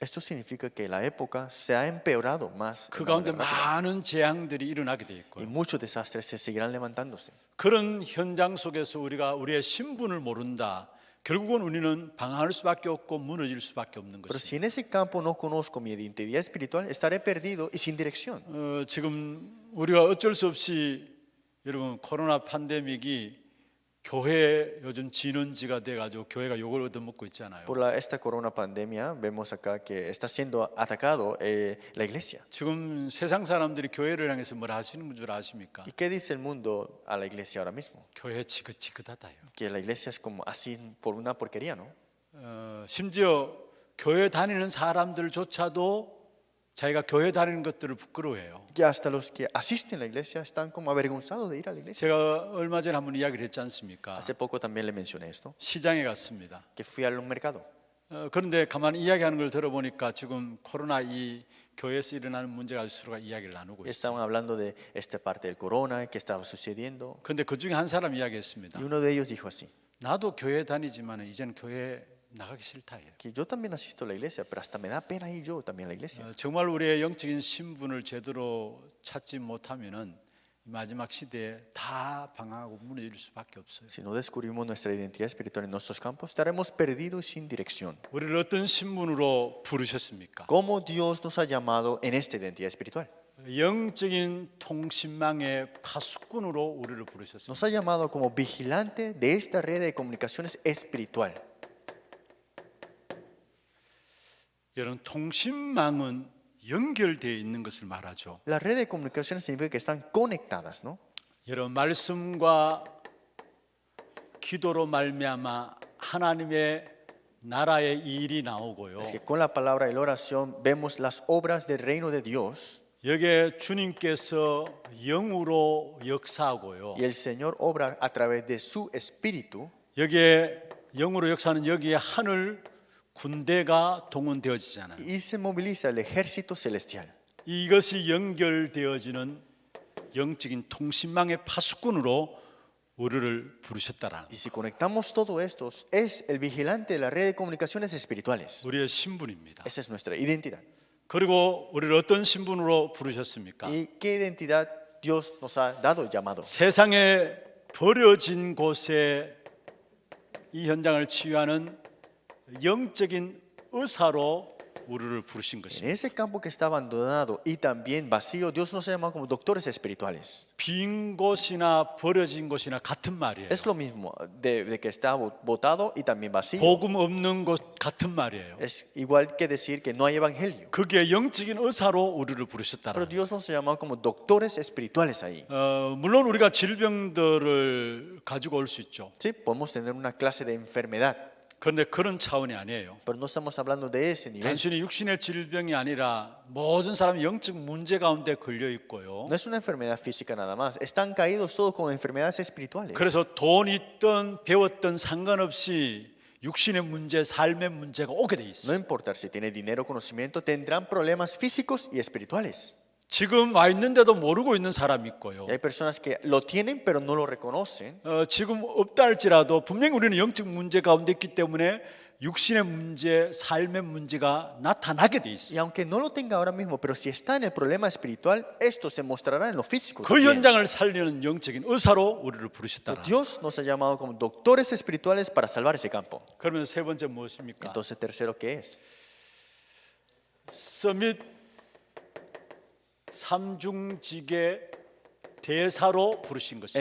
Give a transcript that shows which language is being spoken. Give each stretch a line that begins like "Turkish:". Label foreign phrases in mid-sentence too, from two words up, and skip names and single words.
Spanish: Esto significa que la época se ha empeorado más
Korean: 그
Spanish: de
Korean: 가운데
Spanish: manera rápida.
Korean: 많은 재앙들이 일어나게 돼
Spanish: Y
Korean: 있고요.
Spanish: muchos desastres se seguirán levantándose.
Korean: 그런 현장 속에서 우리가 우리의 신분을 모른다. 결국은 우리는 방황할 수밖에 없고 무너질 수밖에 없는
Spanish: Pero
Korean: 것입니다.
Spanish: si en ese campo no conozco mi identidad espiritual, estaré perdido y sin dirección.
Korean: 지금 우리가 어쩔 수 없이 여러분 코로나 팬데믹이 교회 요즘 진원지가 돼가지고 교회가 욕을 얻어먹고 있잖아요.
Spanish: Por esta corona pandemia, vemos acá que está siendo atacado la iglesia.
Korean: 지금 세상 사람들이 교회를 향해서 뭘 하시는 줄 아십니까?
Spanish: ¿Y qué dice el mundo a la iglesia ahora mismo?
Korean: 교회 지긋지긋하다요.
Spanish: Que la iglesia es como así por una porquería, ¿no?
Korean: 심지어 교회 다니는 사람들조차도 자기가 교회 다니는 것들을 부끄러워해요.
Spanish: Que hasta los que asisten a la iglesia están como avergonzados de ir a la iglesia.
Korean: 제가 얼마 전에 한번 이야기를 했지 않습니까?
Spanish: Hace poco también le mencioné esto,
Korean: 시장에 갔습니다.
Spanish: que fui al mercado.
Korean: 그런데 가만히 이야기하는 걸 들어보니까 지금 코로나 이 교회에서 일어나는 문제가 서로가 이야기를 나누고 있어요.
Spanish: Estaban hablando de esta parte del corona, qué estaba sucediendo.
Korean: 그런데 그 중에 한 사람이 이야기했습니다.
Spanish: Y uno de ellos dijo así,
Korean: 나도 교회 다니지만 이제는 교회 나가기 싫다 해요.
Spanish: que yo también asisto a la iglesia, pero hasta me da pena ir yo también a la iglesia.
Korean: 정말 우리의 영적인 신분을 제대로 찾지 못하면은 마지막 시대에 다 방황하고 무너질 수밖에 없어요.
Spanish: Si no descubrimos nuestra identidad espiritual en nuestros campos, estaremos perdidos y sin dirección.
Korean: 우리를 어떤 신분으로 부르셨습니까?
Spanish: ¿Cómo Dios nos ha llamado en esta identidad espiritual?
Korean: 영적인 통신망의 파수꾼으로 우리를 부르셨습니다.
Spanish: Nos ha llamado como vigilante de esta red de comunicaciones espiritual.
Korean: 여러분 통신망은 연결되어 있는 것을 말하죠.
Spanish: La red de comunicaciones significa que están conectadas, ¿no?
Korean: 여러분 말씀과 기도로 말미암아 하나님의 나라의 일이 나오고요.
Spanish: Es que con la palabra y la oración vemos las obras del reino de Dios
Korean: 여기에 주님께서 영으로 역사하고요.
Spanish: y el Señor obra a través de su espíritu.
Korean: 여기에 영으로 역사하는 여기에 하늘 군대가 동원되어지잖아요.
Spanish: Y se moviliza el ejército celestial.
Korean: 이것이 연결되어지는 영적인 통신망의 파수꾼으로 우리를 부르셨다라는
Spanish: Y si conectamos todo esto, es el vigilante de la red de comunicaciones espirituales.
Korean: 우리의 신분입니다.
Spanish: Esa es nuestra identidad.
Korean: 그리고 우리를 어떤 신분으로 부르셨습니까?
Spanish: ¿Y qué identidad Dios nos ha dado llamado?
Korean: 세상에 버려진 곳에 이 현장을 치유하는 영적인 의사로 우리를 부르신
Spanish: En
Korean: 것입니다.
Spanish: ese campo que está abandonado y también vacío, Dios nos ha llamado como doctores espirituales.
Korean: 빈 곳이나 버려진 곳이나 같은 말이에요.
Spanish: Es lo mismo de que está botado y también vacío.
Korean: 복음 없는 곳 같은 말이에요.
Spanish: Es igual que decir que no hay evangelio.
Korean: 그게 영적인 의사로 우리를
Spanish: Pero
Korean: 부르셨다는.
Spanish: Dios nos ha llamado como doctores espirituales ahí.
Korean: 물론 우리가 질병들을 가지고 올 수 있죠.
Spanish: Sí, podemos tener una clase de enfermedad,
Korean: 그런데 그런 차원이 아니에요.
Spanish: pero no estamos hablando de ese nivel.
Korean: 단순히 육신의 질병이 아니라 모든 사람이 영적 문제 가운데 걸려 있고요.
Spanish: No es una enfermedad física nada más. Están caídos todos con enfermedades espirituales.
Korean: 그래서 돈 있든 배웠든 상관없이 육신의 문제, 삶의 문제가 오게 돼
Spanish: No
Korean: 있어.
Spanish: importa si tiene dinero o conocimiento, tendrán problemas físicos y espirituales.
Korean: 지금 와 있는데도 모르고 있는 사람이 있고요.
Spanish: Y hay personas que lo tienen pero no lo reconocen.
Korean: 지금 없다 할지라도 분명히 우리는 영적 문제 가운데 있기 때문에 육신의 문제, 삶의 문제가 나타나게 돼
Spanish: Y
Korean: 있어.
Spanish: aunque no lo tenga ahora mismo, pero si está en el problema espiritual, esto se mostrará en lo físico.
Korean: 그
Spanish: también.
Korean: 현장을 살리는 영적인 의사로 우리를 부르셨다.
Spanish: Dios nos ha llamado como doctores espirituales para salvar ese campo.
Korean: 그러면 세 번째 무엇입니까?
Spanish: Entonces, tercero, ¿qué es?
Korean: 서밋 삼중직의 대사로 부르신 것입니다.